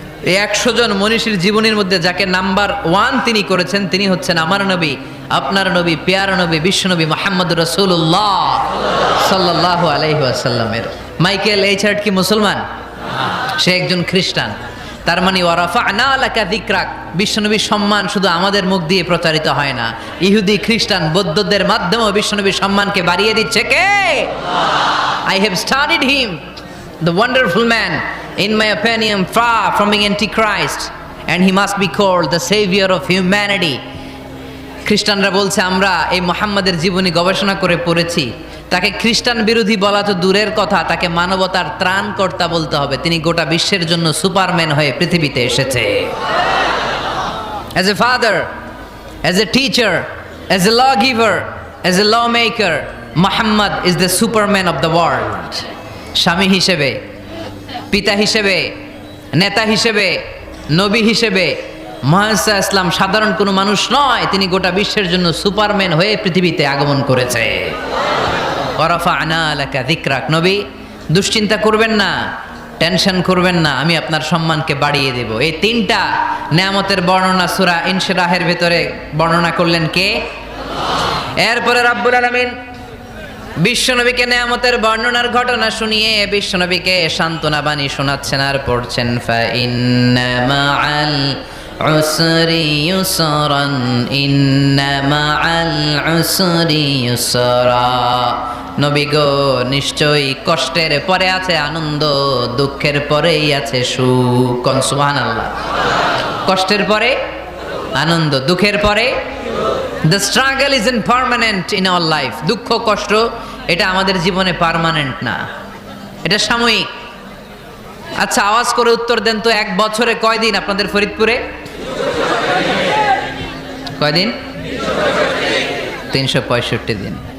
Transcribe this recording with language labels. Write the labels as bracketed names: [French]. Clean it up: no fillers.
[Bangla] এই 100 জন মনীষীর জীবনীর মধ্যে যাকে নাম্বার 1 তিনি করেছেন, তিনি হচ্ছেন আমার নবী, আপনার নবী, পেয়ারা নবী, বিশ্বনবী মুহাম্মদ রাসূলুল্লাহ সাল্লাল্লাহু আলাইহি ওয়াসাল্লামের। মাইকেল এইচ হার্ট কি মুসলমান? সে একজন খ্রিস্টান। তার মানে [Arabic] ওয়ারাফা'না লাকা যিকরাক, [Bangla] বিশ্বনবীর সম্মান শুধু আমাদের মুখ দিয়ে প্রচারিত হয় না, ইহুদি, খ্রিস্টান, বৌদ্ধদের মাধ্যমেও বিশ্বনবীর সম্মানকে বাড়িয়ে দিচ্ছে কে? [English] I have studied him, the wonderful man, in my opinion, far from being antichrist, and he must be called the savior of humanity. [Bangla] খ্রিস্টানরা বলছে আমরা এই মুহাম্মাদের জীবনী গবেষণা করে পড়েছি, তাকে খ্রিস্টান বিরোধী বলা তো দূরের কথা, তাকে মানবতার ত্রাণকর্তা বলতে হবে। তিনি গোটা বিশ্বের জন্য সুপারম্যান হয়ে পৃথিবীতে এসেছে। [English] As a father, as a teacher, as a lawgiver, as a lawmaker, Muhammad is the superman of the world. [Bangla] স্বামী হিসেবে, পিতা হিসেবে, নেতা হিসেবে, নবী হিসেবে মুহাম্মদ ইসলাম সাধারণ কোনো মানুষ নয়, তিনি গোটা বিশ্বের জন্য সুপারম্যান হয়ে পৃথিবীতে আগমন করেছে। [Arabic] ওয়ারাফা'না লাকা যিকরাক, [Bangla] নবী দুশ্চিন্তা করবেন না, টেনশন করবেন না, আমি আপনার সম্মানকে বাড়িয়ে দেব। এই 3টা নেয়ামতের বর্ণনা সূরা ইনশিরাহের ভিতরে বর্ণনা করলেন কে? এরপরে রাব্বুল আলামিন বিশ্বনবীকে নেয়ামতের বর্ণনার ঘটনা শুনিয়ে বিশ্বনবীকে সান্ত্বনা বাণী শোনাচ্ছেন আর পড়ছেন, [Arabic] ফা ইন্না মাআল উসরি ইউসরান, ইন্না মাআল উসরি ইউসরা। [Bangla] নবী গো, নিশ্চয়ই কষ্টের পরে আছে আনন্দ, দুঃখের পরেই আছে সুখ। কোন সুবহানাল্লাহ। কষ্টের পরে আনন্দ, দুঃখের পরে। [English] The struggle isn't permanent in our life. [Bangla] দুঃখ কষ্ট এটা আমাদের জীবনে পার্মানেন্ট না, এটা সাময়িক। আচ্ছা আওয়াজ করে উত্তর দেন তো, 1 বছরে কয়দিন আপনাদের ফরিদপুরে? কয়দিন? 365 দিন।